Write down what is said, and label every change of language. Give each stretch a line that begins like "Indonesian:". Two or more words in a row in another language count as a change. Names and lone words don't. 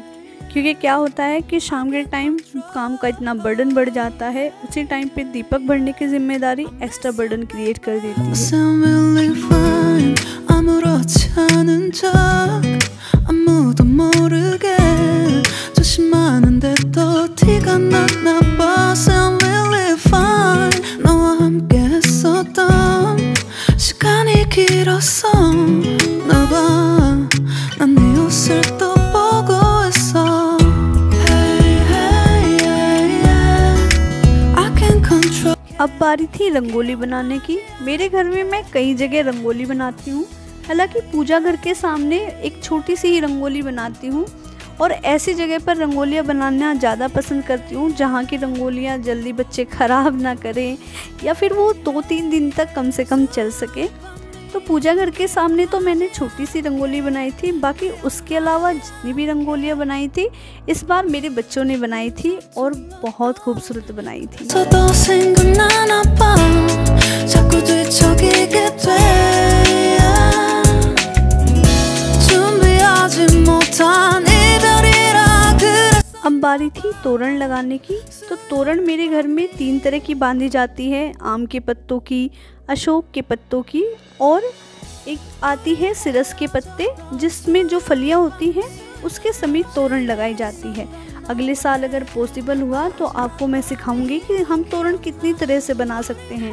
Hindi: क्योंकि क्या होता है कि शाम के टाइम काम का इतना बर्डन बढ़ जाता है, उसी टाइम पे दीपक भरने की जिम्मेदारी
English: extra burden create
Hindi: कर देती है।
Korean: 만났나 봐.
English: Sound really fine.
Korean: 너와 함께 했었던 시간이 길었어. 나 봐, 난 네 옷을 또 보고 있어.
English: Hey, hey, yeah, yeah. I can't control.
Hindi: अब बारी थी रंगोली बनाने की। मेरे घर में मैं कई जगह रंगोली बनाती हूँ, हालांकि पूजा घर के सामने एक छोटी सी ही रंगोली बनाती हूँ और ऐसी जगह पर रंगोलियाँ बनाना ज़्यादा पसंद करती हूँ जहाँ की रंगोलियाँ जल्दी बच्चे ख़राब ना करें या फिर वो 2-3 दिन तक कम से कम चल सके। तो पूजा घर के सामने तो मैंने छोटी सी रंगोली बनाई थी, बाकी उसके अलावा जितनी भी रंगोलियाँ बनाई थी इस बार मेरे बच्चों ने बनाई थी और बहुत खूबसूरत बनाई थी।
Korean: 서도 생각나나 봐. 자꾸 뒤척이게 돼. 준비하지 못한 이별이라 그랬어.
Hindi: अब बारी थी तोरण लगाने की। तो तोरण मेरे घर में 3 तरह की बांधी जाती है, आम के पत्तों की, अशोक के पत्तों की और एक आती है सिरस के पत्ते, जिसमें जो फलियां होती हैं उसके समेत तोरण लगाई जाती है। अगले साल अगर पॉसिबल हुआ तो आपको मैं सिखाऊंगी कि हम तोरण कितनी तरह से बना सकते हैं।